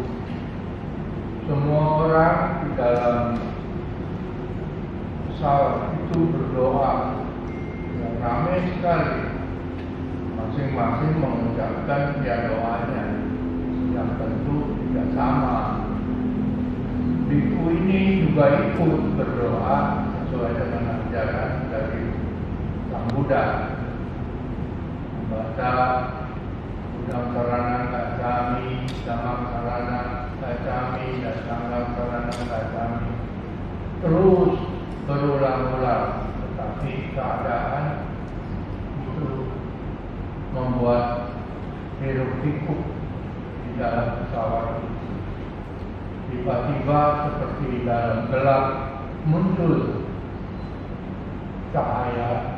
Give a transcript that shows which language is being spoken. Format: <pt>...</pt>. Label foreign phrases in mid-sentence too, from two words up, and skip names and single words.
<id>Semua orang di dalam pesawat itu berdoa yang ramai sekali, masing-masing mengucapkan doanya yang tentu tidak sama. Biku ini juga ikut berdoa sesuai dengan ajaran dari Sang Buddha. Membaca</id> <pi>Buddham Saranam Gacchami, Dhammam Saranam Gacchami,</pi> <id>dan</id> <pi>Sangham Saranam Gacchami.</pi> <id>Terus berulang-ulang, tetapi keadaan itu membuat hiruk-pikuk di dalam pesawat itu. Tiba-tiba seperti dalam gelap muncul cahaya.</id>